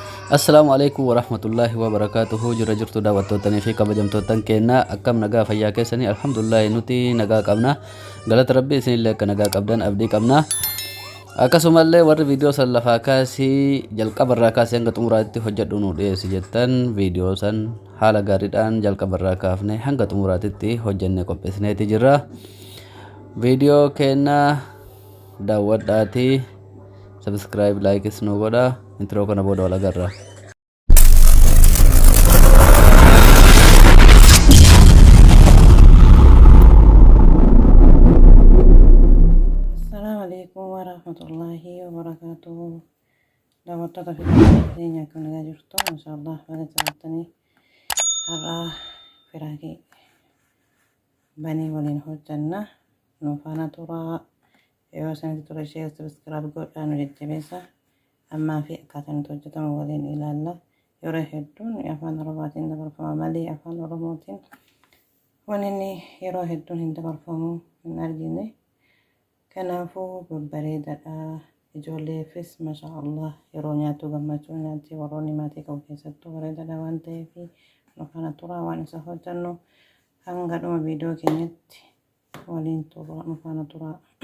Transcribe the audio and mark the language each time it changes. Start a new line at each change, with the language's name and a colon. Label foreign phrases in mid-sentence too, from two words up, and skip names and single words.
Arabic: السلام عليكم ورحمة الله وبركاته.
Oromo: Jira jirtu daawwattootanii fi kabajamtoottan keenya akkam nagaa fayyaa keessanii alhamdulillah nuti nagaa qabna. Galata rabbii isinillee akka nagaa qabdan abdii qabna. Akkasumallee warri viidiyoo san lafaa kaasii jalqabarraa kaasee hanga xumuraatti hojjedhu nu dhiyeessi jettan viidiyoo san haala gaariidhaan jalqabarraa kaafne hanga xumuraatitti hojjennee qopheessineeti jirra. Viidiyoo keenya daawwadhaatii
English: subscribe like
Oromo: nu godha. Intro kana booda wal agarra.
Arabic: السلام عليكم ورحمة الله وبركاته.
Oromo: Daawwattoota keenya kan nagaa jirtu inshaallah baga jiraatanii har'a firaaqii banii waliin hojjanna nu faana turaa yoo isinitti ture ishee subscribe godhaa nu jajjabeessa ammaa fi akkaataa nuti hojjetamu waliin ilaalla yeroo hedduun afaan oromootiin dabarfama malee afaan oromootiin waan inni yeroo hedduun hin dabarfamu hin argine kanaafuu babbareedaadha ijoolleefis mashaallah yeroo nyaatu gammachuu nyaatti warroonni maatii qabu keessattuu bareedaadha waan ta'eef nu faana turaa waan isa hojjannu hanga dhuma viidiyoo keenyatti waliin turaa nu faana turaa